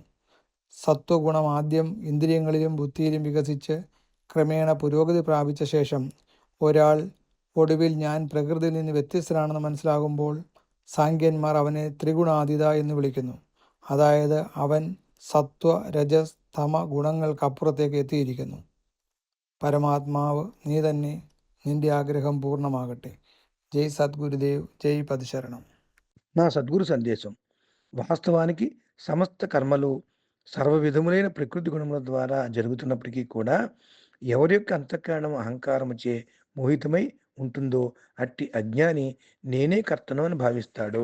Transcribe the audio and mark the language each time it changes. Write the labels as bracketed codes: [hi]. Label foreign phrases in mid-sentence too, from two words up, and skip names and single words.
[ml] സത്വഗുണം ആദ്യം ഇന്ദ്രിയങ്ങളിലും ബുദ്ധിയിലും വികസിച്ച് ക്രമേണ പുരോഗതി പ്രാപിച്ച ശേഷം ഒരാൾ ഒടുവിൽ ഞാൻ പ്രകൃതിയിൽ നിന്ന് വ്യത്യസ്തനാണെന്ന് മനസ്സിലാകുമ്പോൾ സാങ്ക്യന്മാർ അവനെ ത്രിഗുണാതീത എന്ന് വിളിക്കുന്നു. അതായത് അവൻ സത്വ രജസ് തമ ഗുണങ്ങൾക്കപ്പുറത്തേക്ക് എത്തിയിരിക്കുന്നു. പരമാത്മാവ് നീ തന്നെ, നിന്റെ ആഗ്രഹം പൂർണ്ണമാകട്ടെ. [te] జై సద్గురుదేవ్, జై పదశరణం. నా సద్గురు సందేశం. వాస్తవానికి సమస్త కర్మలు సర్వ విధములైన ప్రకృతి గుణముల ద్వారా జరుగుతున్నప్పటికీ కూడా ఎవరి యొక్క అంతఃకరణం అహంకారముచే మోహితమై ఉంటుందో అట్టి అజ్ఞాని నేనే కర్తను అని భావిస్తాడు.